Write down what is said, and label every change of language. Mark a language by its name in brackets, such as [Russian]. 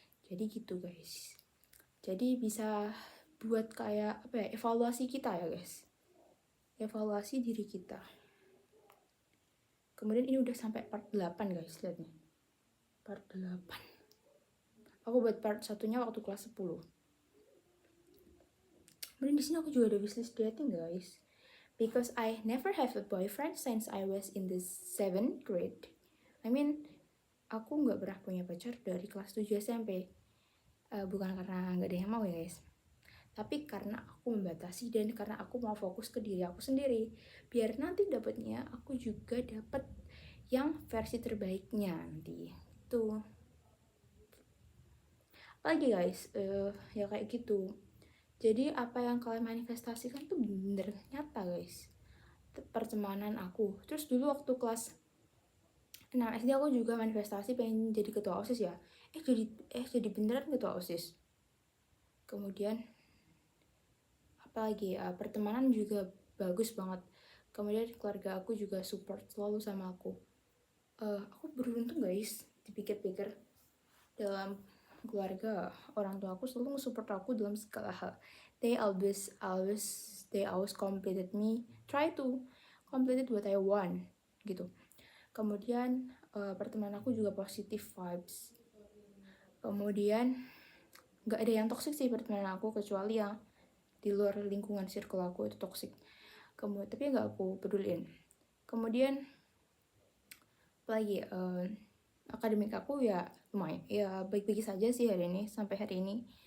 [Indonesian] Jadi gitu guys, jadi bisa buat kayak apa ya, evaluasi kita ya guys, evaluasi diri kita. Kemudian ini udah sampai part 8 guys, lihat nih, part 8 aku buat part satunya waktu kelas 10. Kemudian di sini aku juga ada wishlist dating guys. [English] Because I never have a boyfriend since I was in the 7th grade. I mean, [Indonesian] aku nggak pernah punya pacar dari kelas 7 SMP. Bukan karena nggak ada yang mau ya guys, tapi karena aku membatasi dan karena aku mau fokus ke diri aku sendiri. Biar nanti dapatnya aku juga dapat yang versi terbaiknya nanti. Tuh. Lagi guys, ya kayak gitu. Jadi apa yang kalian manifestasikan tuh bener nyata guys. Pertemanan aku. Terus dulu waktu kelas 6 SD aku juga manifestasi pengen jadi ketua OSIS ya. Jadi beneran ketua OSIS. Kemudian apalagi ya, pertemanan juga bagus banget. Kemudian keluarga aku juga support selalu sama aku. Aku beruntung guys, dipikir-pikir, dalam keluarga orang tua aku selalu support aku dalam segala hal. [English] They always completed me, try to complete what I want gitu. [Indonesian] Kemudian pertemanan aku juga [English] positive vibes. [Indonesian] Kemudian nggak ada yang toxic sih pertemanan aku, kecuali yang di luar lingkungan circle aku itu toxic. Kemudian tapi nggak aku peduliin. Kemudian lagi akademik aku ya lumayan, ya baik-baik saja sih hari ini sampai hari ini.